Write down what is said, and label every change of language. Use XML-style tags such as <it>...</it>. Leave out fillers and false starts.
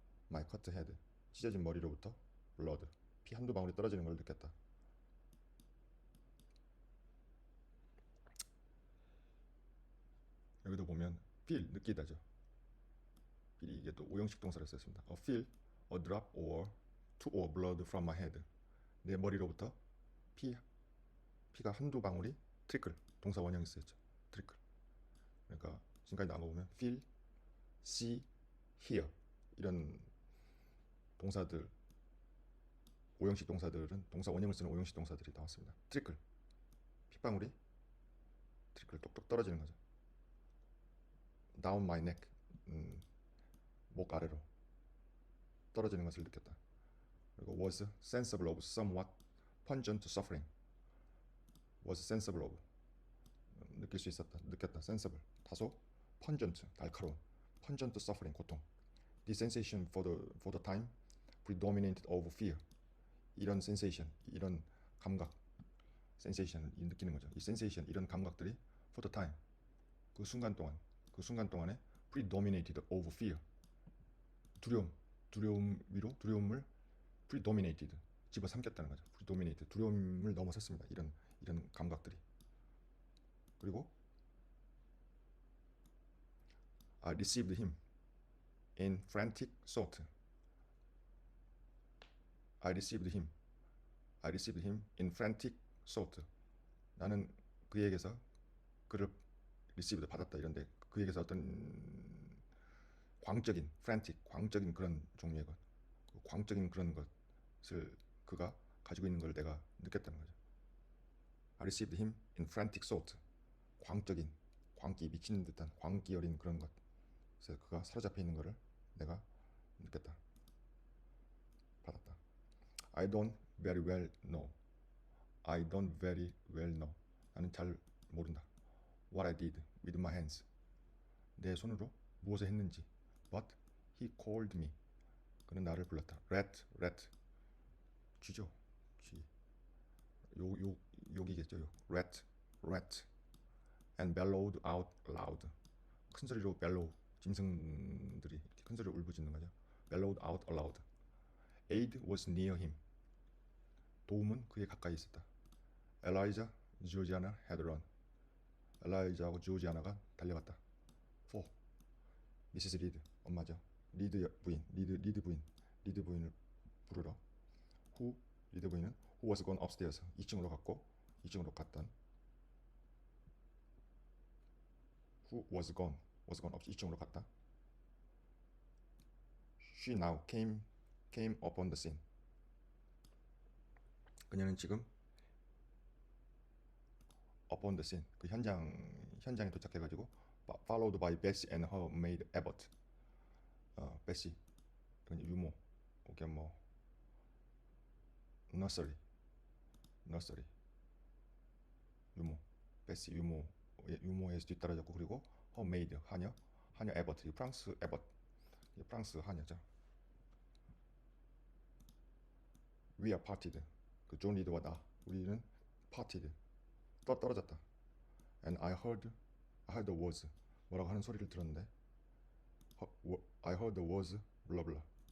<en>my cut head</en> <ko>찢어진 머리로부터 blood 피 한두 방울이 떨어지는 걸 느꼈다. 여기도 보면 feel 느끼다죠. feel이 이게 또 오형식 동사를 썼습니다.</ko> <en>feel a drop or two or blood from my head.</en> <ko>내 머리로부터 피가 한두 방울이 trickle 동사 원형이 쓰였죠.</ko> <en>trickle.</en> <ko>그러니까 지금까지 나온 거 보면 feel, see, hear 이런 동사들 오형식 동사들은 동사 원형을 쓰는 오형식 동사들이 나왔습니다. trickle 핏방울이 trickle 똑똑 떨어지는 거죠.</ko> <en>down my neck</en> <ko>목 아래로 떨어지는 것을 느꼈다. 그리고</ko> <en>was sensible of somewhat pungent suffering. was sensible of.</en> <ko>느낄 수 있었다. 느꼈다. sensible. 다소 pungent. 날카로운. pungent suffering. 고통.</ko> <en>This sensation for the time predominated over fear.</en> <ko>이런 sensation, 이런 감각, sensation을 느끼는 거죠. 이 sensation, 이런 감각들이 for the time, 그 순간 동안에</ko> <en>predominated over fear.</en> <ko>두려움 위로 두려움을 predominated, 집어삼켰다는 거죠. predominated, 두려움을 넘어섰습니다. 이런 감각들이.</ko> <en>그리고 I received him in frantic thought. I received him in frantic thought.</en> <ko>나는 그에게서 그를 received 받았다 이런데 그에게서 어떤 광적인 frantic, 광적인 그런 종류의 것, 광적인 그런 것을 그가 가지고 있는 걸 내가 느꼈다는 거죠.</ko> <en>I received him in frantic thought.</en> <ko>광적인, 광기 미치는 듯한 광기 어린 그런 것. 그래서 그가 사로잡혀 있는 것을 내가 느꼈다. 받았다.</ko> <en>I don't very well know. I don't very well know.</en> <ko>나는 잘 모른다.</ko> <en>What I did with my hands.</en> <ko>내 손으로 무엇을 했는지.</ko> <en>But he called me.</en> <ko>그는 나를 불렀다.</ko> <en>rat.</en> <ko>쥐죠. 쥐. 욕이겠죠.</ko> <en>rat. And bellowed out loud.</en> <ko>큰 소리로 bellow. 짐승들이 이렇게 큰 소리로 울부짖는 거죠.</ko> <en>Bellowed out loud. Aid was near him.</en> <ko>도움은 그에 가까이 있었다.</ko> <en>Elijah, Georgiana had run.</en> <ko>엘라이자하고 조지아나가 달려갔다.</ko> <en>For Mrs. Reed,</en> <ko>엄마죠. 리드 부인을 부르러. 리드 부인은</ko> <en>who was gone upstairs,</en> <ko>2층으로 갔던.</ko> <en>who was gone up,</en> <ko>2층으로 갔다.</ko> <en>She now came upon the scene.</en> <ko>그녀는 지금</ko> <en>upon the scene,</en> <ko>그 현장에 도착해가지고</ko> <en>followed by Bessie and her maid Abbott.</en> <ko>Bessie, 유모, 오케이 뭐 nursery, 유모, Bessie 유모에 뒤따라졌고 그리고 her maid 하녀 Abbott, 프랑스 Abbott, 프랑스 하녀죠.</ko> <en>We are parted.</en> <ko>그 존 리드와 나, 우리는 parted. 떨어졌다.</ko> <en>And I heard the words.</en> <ko>뭐라고 하는 소리를 들었는데,</ko> <en>I heard the words blah blah.</en>